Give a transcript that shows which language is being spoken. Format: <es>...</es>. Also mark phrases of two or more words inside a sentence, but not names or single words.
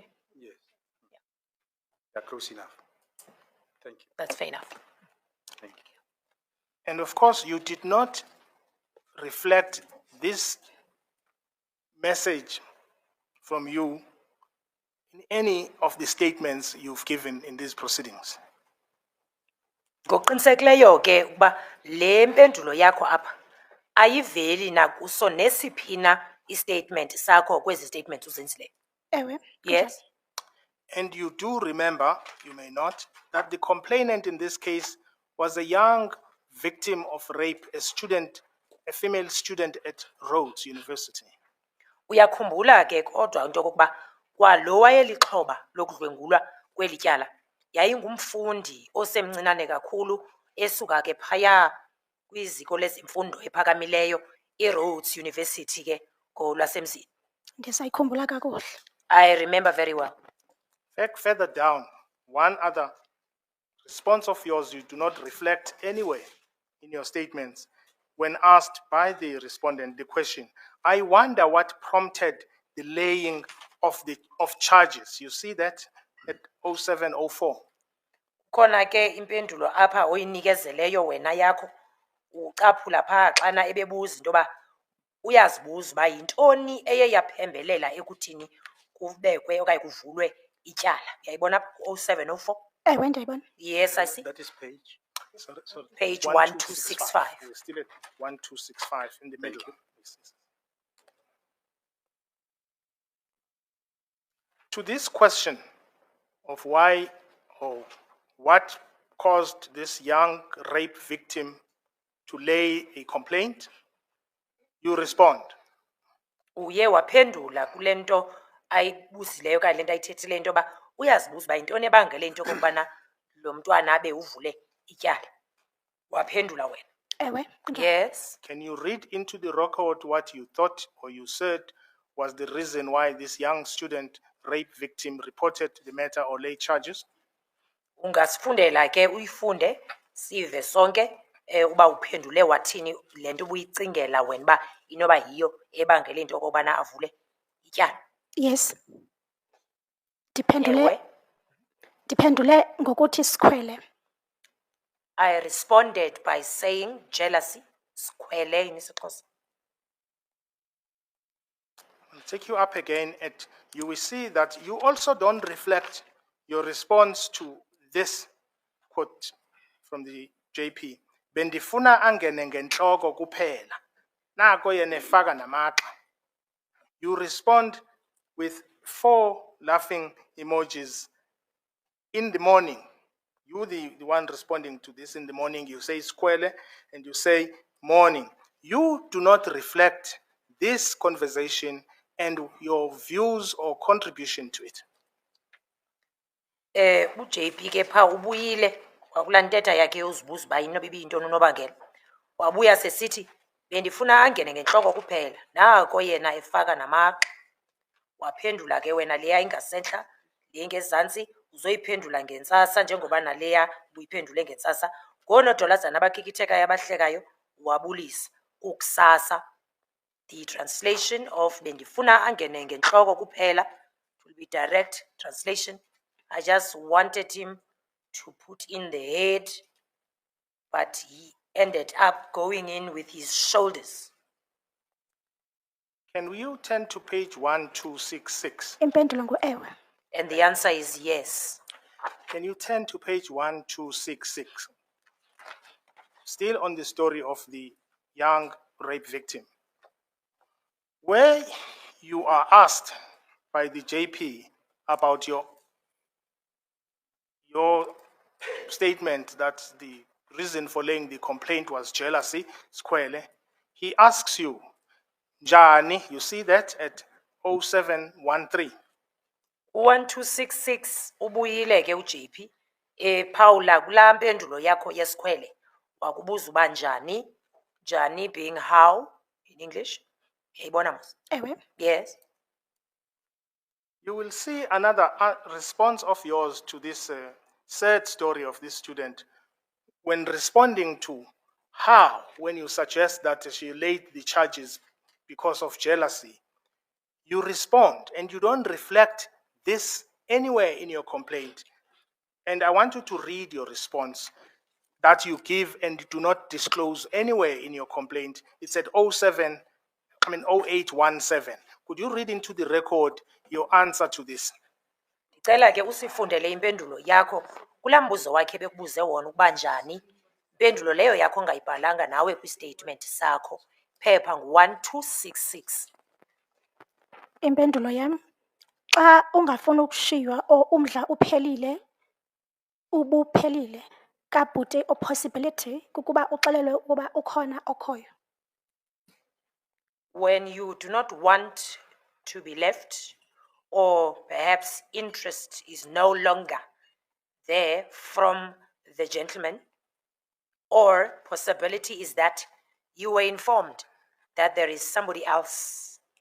<en>yes. They're close enough. Thank you, That's fair enough. thank you. And of course, you did not reflect this message from you in any of the statements you've given in these proceedings.</en> <xh>Ngokuqinisekileyo ke ukuba le mpendulo yakho apha ayiveli nakuso nesiphi na istatement sakho kwezi statements uzenzileyo. Ewe,</xh> <en>Yes? And you do remember, you may not, that the complainant in this case was a young victim of rape, a female student at Rhodes University.</en> <xh>Uyakhumbula ke kodwa into yokokuba kwalo wayelixhoba lokudlwengulwa kweli tyala yayingumfundi osemncinane kakhulu esuka ke phaya kwiziko lezemfundo ephakamileyo iRhodes University ke ngolwasemzini. ndisayikhumbula kakuhle.</xh> <en>I remember very well. Further down, one other response of yours you do not reflect anywhere in your statements when asked by the respondent the question, I wonder what prompted the laying of charges. You see that at 0704.</en> <xh>Khona ke impendulo apha oyinikezeleyo wena yakho ucaphula phaa xana ebebuza into yoba uyazibuza uba yintoni eye yaphembelela ekuthini kubekwe okanye kuvulwe ityala. Uyayibona 0704? Ewe, ndiyayibona.</xh> <en>Yes, I see. That is page. Sorry. Page 1265. 1265. We're still at 1265 in the middle. To this question of why or what caused this young rape victim to lay a complaint, you respond.</en> <xh>Uye waphendula kule nto ayibuzileyo okanye le nto ayithethileyo into yoba uyazibuza uba yintoni ebangele into yokokubana lo mntwana abe uvule ityala. Waphendula wena. Ewe,</xh> <en>Yes. Can you read into the record what you thought or you said was the reason why this young student rape victim reported the matter or laid charges?</en> <xh>Ungasifundela ke uyifunde sive sonke uba uphendule wathini le nto ubuyicingela wena uba inoba yiyo ebangele into yokokubana avule ityala.</xh> <en>yes.</en> <xh>Ewe. Ndiphendule ngokuthi sikhwele.</xh> <en>I responded by saying jealousy. Sikhwele in isiXhosa. I'll take you up again you will see that you also don't reflect your response to this quote from the JP.</en> <xh>Bendifuna angene ngentloko kuphela. Nako yena efaka namagxa.</xh> <en>You respond with 4 laughing emojis in the morning. You the one responding to this in the morning, you say squele and you say morning. You do not reflect this conversation and your views or contribution to it.</en> <xh>UJP ke pha ubuyile wakulaa ntetha yakhe yozibuza uba inoba ibiyintoni unobangela. Wabuya sesithi bendifuna angene ngentloko kuphela. Nako yena efaka namagxa. Waphendula ke wena leya ingasentla le ngezantsi uzoyiphendula ngentsasa njengoba naleya ubuyiphendule ngentsasa. Ngoonodolazana abakhikithekayo abahlekayo wabulisa. Ukusasa.</xh> <en>The translation of</en> <xh>bendifuna angene ngentloko kuphela</xh> <en>will be direct translation. I just wanted him to put in the head, but he ended up going in with his shoulders. Can you turn to page 1266?</en> <xh>Impendulo ngu-ewe.</xh> <en>And the answer is yes. Can you turn to page 1266? Still on the story of the young rape victim. Where you are asked by the JP about your statement that the reason for laying the complaint was jealousy, squarely, he asks you, Njani, you see that at 0713.</en> <xh>1266 ubuyile ke uJP ephawula kulaa mpendulo yakho yesikhwele wakubuza uba njani, njani</xh> <en>being how in English.</en> <xh>Uyayibona mos? Ewe.</xh> <en>Yes. You will see another response of yours to this sad story of this student when responding to how, when you suggest that she laid the charges because of jealousy, you respond and you don't reflect this anywhere in your complaint. And I want you to read your response that you give and do not disclose anywhere in your complaint. It's at 0817. Could you read into the record your answer to this?</en> <xh>Ndicela ke usifundele impendulo yakho kulaa mbuzo wakhe bekubuze wona ukuba njani. Impendulo leyo yakho ongayibhalanga nawe kwistatement sakho. Phepha ngu-1266. Impendulo yam, xa ungafuni ukushiywa or umdla uphelile, ubuphelile, kabhuti</xh> <en>or possibility</en> <xh>kukuba uxelelwe ukuba ukhona okhoyo.</xh> <en>When you do not want to be left, or perhaps interest is no longer there from the gentleman, or possibility is that you were informed that there is somebody else.</en>